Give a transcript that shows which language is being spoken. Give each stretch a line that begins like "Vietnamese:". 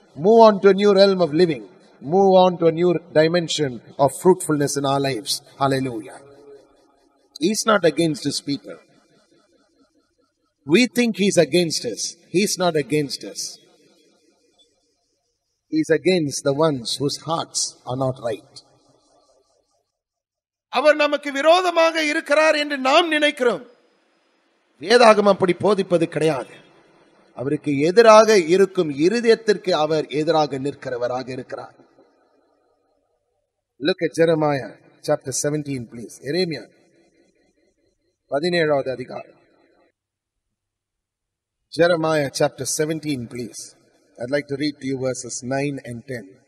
English: Move on to a new realm of living. Move on to a new dimension of fruitfulness in our lives. Hallelujah. He's not against His people. We think He's against us. He's not against us. He's against the ones whose hearts are not right.
Tamil: அவர் நமக்கு விரோதமாக இருக்கிறார் என்று நாம் நினைக்கிறோம். வேதாகமம் அப்படி போதிப்பது கிடையாது. அவருக்கு எதிராக இருக்கும் இருதயத்திற்கு அவர் எதிராக நிற்கிறவராக இருக்கிறார்.
English: Look at Jeremiah chapter 17 please.
Tamil: எரேமியா 17வது அதிகாரம்.
English: Jeremiah chapter 17 please. I'd like to read to you verses 9 and 10.